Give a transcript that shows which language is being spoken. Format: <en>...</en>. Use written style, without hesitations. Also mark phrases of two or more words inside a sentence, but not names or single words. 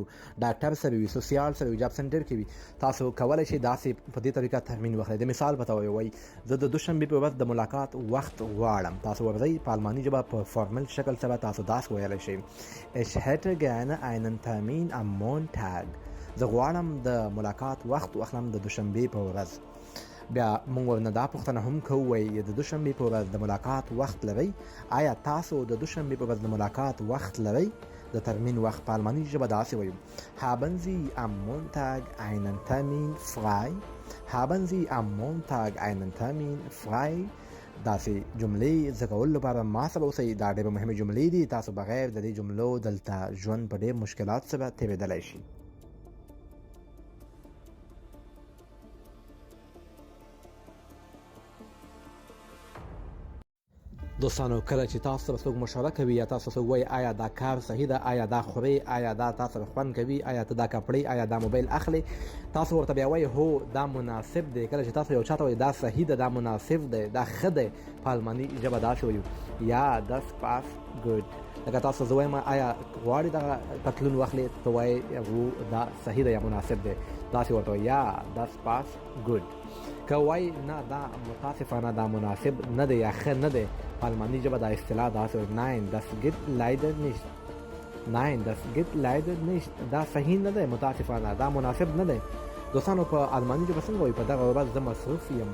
<ps>ډاکټر سره وي، سوسیال سره وي، جاب سنټر کې وي، تاسو کولی شئ داسې په دې طریقه ترمین واخلئ. د مثال په توګه وایي زه د دوشنبې په ورځ د ملاقات وخت غواړم. تاسو ورځئ په الماني ژبه په فارمل شکل سره تاسو داسې ویلی شئ</ps> <de>ich hätte gerne einen Termin am Montag.</de> <ps>زه غواړم د ملاقات وخت واخلم د دوشنبې په ورځ. بیا موږ ورنه دا پوښتنه هم کوو وایي د دوشنبې په ورځ د ملاقات وخت لرئ؟ آیا تاسو د دوشنبې په ورځ د ملاقات وخت لرئ؟ د ترمین وخت په الماني ژبه داسې وایو</ps> <de>haben Sie am Montag einen Termin frei. haben Sie am Montag einen Termin frei.</de> <ps>داسې جملې زده کولو لپاره ما سره اوسئ. دا ډېرې مهمې جملې دي، تاسو بغیر د دې جملو دلته ژوند په ډېر مشکلات سره تېرېدلی شي. دوستانو کله چې تاسو سره څوک مشوره کوي یا تاسو څوک وایي آیا دا کار صحیح ده، آیا دا خورئ، آیا دا تاسو سره خوند کوي، آیا ته دا کپړې، آیا دا موبایل اخلي، تاسو ورته بیا وایي هو دا مناسب دی. کله چې تاسو یو چاته وایي دا صحیح ده، دا مناسب دی، دا ښه دی، په الماني ژبه داسې وایو یا</ps> <de>das passt gut.</de> <ps>لکه تاسو زه وایم آیا غواړئ دغه پتلون واخلئ، ته وایي هو دا صحیح دی یا مناسب دی، داسې ورته وایي یا</ps> <de>das passt gut.</de> <ps>که وایي نه دا متاسفانه دا مناسب نه دی یا ښه نه دی، په الماني ژبه دا اصطلاح داسې وایي</ps> <de>nein das geht leider nicht. nein das geht leider nicht.</de> <ps>دا صحیح نه دی، متاسفانه دا مناسب نه دی. دوستانو په الماني ژبه څنګه وایي په دغه ورځ زه مصروف یم،</ps>